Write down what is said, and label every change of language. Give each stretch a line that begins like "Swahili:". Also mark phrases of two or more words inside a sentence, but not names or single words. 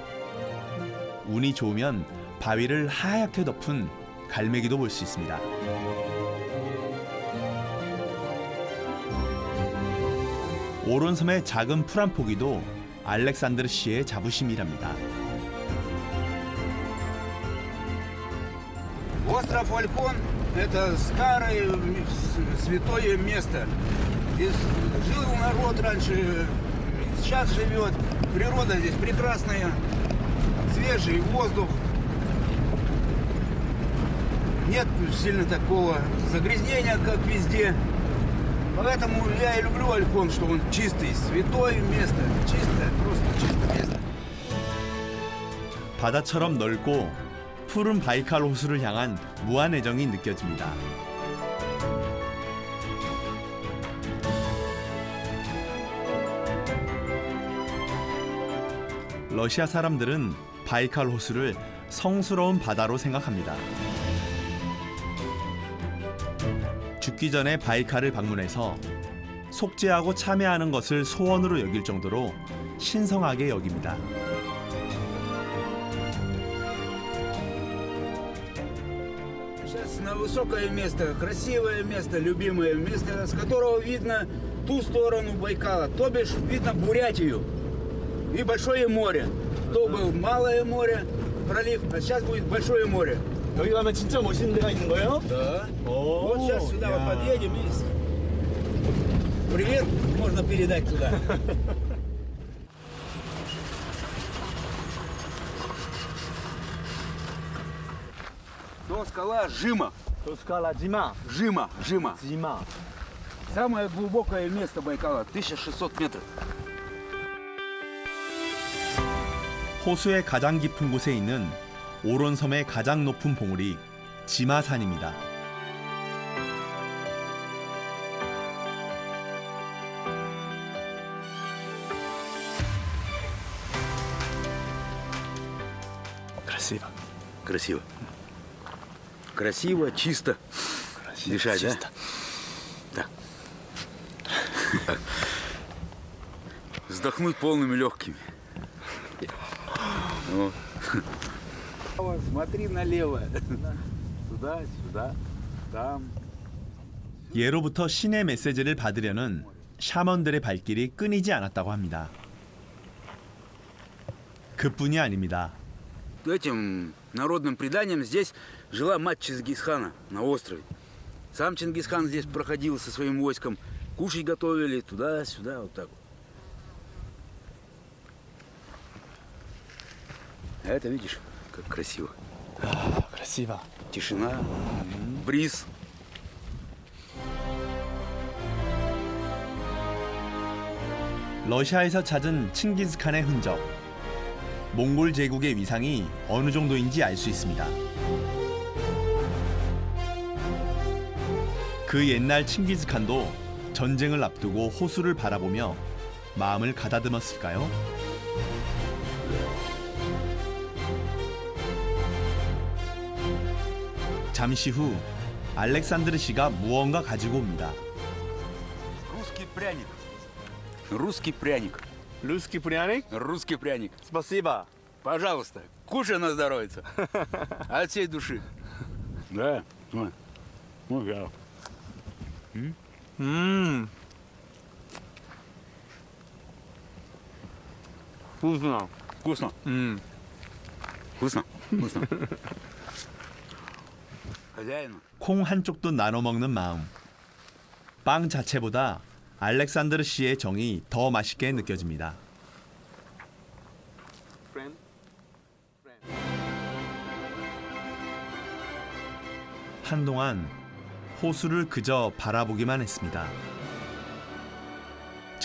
Korean: 운이 좋으면 바위를 하얗게 덮은 갈매기도 볼 수 있습니다. 오론섬의 작은 풀 한 포기도 알렉산드르 씨의 자부심이랍니다.
Russian: Остров Альхон – это старое святое место. Здесь жил народ раньше, сейчас живет. Природа здесь прекрасная, свежий воздух. Нет сильно такого загрязнения, как везде. Поэтому я и люблю Альхон, что он чистый, святое место. Чистое, просто чистое место.
Korean: 바다처럼 넓고 푸른 바이칼 호수를 향한 무한 애정이 느껴집니다. 러시아 사람들은 바이칼 호수를 성스러운 바다로 생각합니다. 죽기 전에 바이칼을 방문해서 속죄하고 참여하는 것을 소원으로 여길 정도로 신성하게 여깁니다.
Russian: Сейчас на высокое место, красивое место, любимое место, с которого видно ту сторону Байкала, то бишь видно Бурятию и Большое море. То был Малое море, пролив, а сейчас будет Большое море.
Korean: 여기 가면 진짜 멋있는 데가 있는 거예요?
Russian: Да. Вот сейчас сюда вот подъедем и привет можно передать туда. То скала Жима. То скала Джима. Жима. Джима. Самое глубокое место Байкала, 1600 метров.
Korean: 호수의 가장 깊은 곳에 있는 오론섬의 가장 높은 봉우리 지마산입니다.
Russian: Красиво. Красиво. Красиво, чисто. Красиво, дышать, чисто. Да? Так. Вздохнуть полными легкими. Вот. Смотри налево. Сюда, сюда, там.
Korean: 예로부터 신의 메시지를 받으려는 샤먼들의 발길이 끊이지 않았다고 합니다. 그뿐이 아닙니다. Этим народным преданием здесь жила мать Чингисхана на острове. Сам Чингисхан здесь проходил со своим войском. Кушать готовили туда-сюда, вот так вот. А это видишь, как красиво. красиво. Тишина, бриз. 러시아에서 찾은 칭기즈칸의 흔적. 몽골 제국의 위상이 어느 정도인지 알 수 있습니다. 그 옛날 칭기즈칸도 전쟁을 앞두고 호수를 바라보며 마음을 가다듬었을까요? 잠시 후 알렉산드르 씨가 무언가 가지고 옵니다.
Russian: Русский пряник. Русский пряник. Русский пряник? Русский пряник. Спасибо. Пожалуйста, кушай на здоровье. От всей души. Да. Ну, я. Вкусно. Вкусно. Вкусно. Вкусно. хозяину.
Korean: 콩 한쪽도 나눠 먹는 마음. 빵 자체보다 알렉산드르 씨의 정이 더 맛있게 느껴집니다. 한동안 호수를 그저 바라보기만 했습니다.